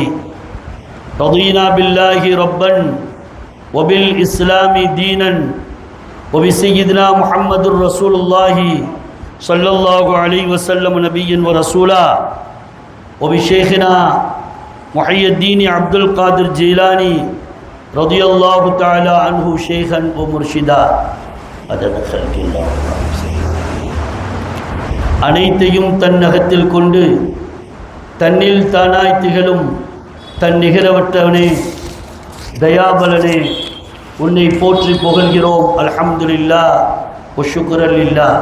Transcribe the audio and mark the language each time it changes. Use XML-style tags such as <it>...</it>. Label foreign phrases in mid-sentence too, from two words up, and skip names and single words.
<ar>رضينا بالله ربا وبالإسلام دينا وبسيدنا محمد رسول الله صلى الله عليه وسلم نبيا ورسولا وبشيخنا محي الدين عبد القادر الجيلاني رضي الله تعالى عنه شيخا ومرشدا عدد خلق الله.</ar> <ta>அனைத்தையும் தன்னகத்தில் கொண்டு தன்னில் தானாய் திகழும் தன் நிகரவற்றவனே தயாபலனே உன்னை போற்றி புகழ்கிறோம்.</ta> <ar>الحمد لله وشكرا لله.</ar>